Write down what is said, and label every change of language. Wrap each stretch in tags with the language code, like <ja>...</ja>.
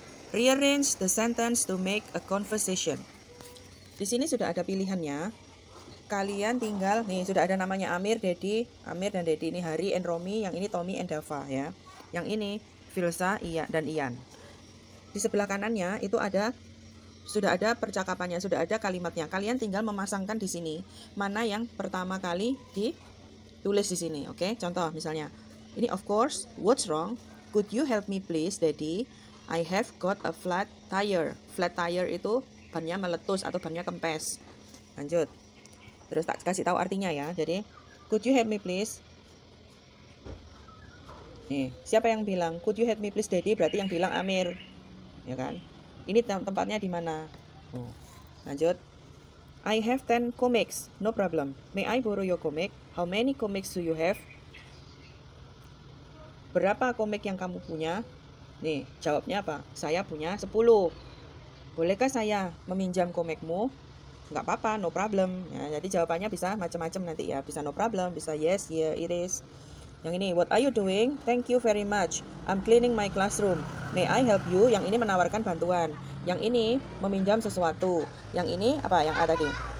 <en>Rearrange the sentence to make a conversation.</en> <id>Di sini sudah ada pilihannya. Kalian tinggal, nih sudah ada namanya Amir dan Dedi. Ini Hari and Romi, yang ini Tommy and Dava ya. Yang ini Filsa, dan Ian. Di sebelah kanannya itu sudah ada percakapannya, sudah ada kalimatnya. Kalian tinggal memasangkan di sini mana yang pertama kali ditulis di sini, oke? Contoh misalnya, ini</id> <en>of course, what's wrong? Could you help me please, Daddy? I have got a flat tire.</en> <id>Flat tire itu bannya meletus atau bannya kempes. Lanjut. Terus tak kasih tahu artinya ya.</id> <en>Jadi, could you help me please?</en> <id>Nih, siapa yang bilang</id> <en>could you help me please, Daddy?</en> <id>Berarti yang bilang Amir. Ya kan? Ini tempatnya di mana? Lanjut.</id> <en>I have 10 comics. No problem. May I borrow your comic? How many comics do you have?</en> <id>Berapa komik yang kamu punya? Nih, jawabnya apa? Saya punya 10. Bolehkah saya meminjam komikmu? Nggak apa-apa,</id> <en>no problem.</en> <id>Ya, jadi jawabannya bisa macam-macam nanti ya.</id> <en>Bisa no problem, bisa yes, yeah, it is.</en> <id>Yang ini,</id> <en>what are you doing? Thank you very much. I'm cleaning my classroom. May I help you?</en> <id>Yang ini menawarkan bantuan. Yang ini meminjam sesuatu. Yang ini apa yang ada tadi?</id>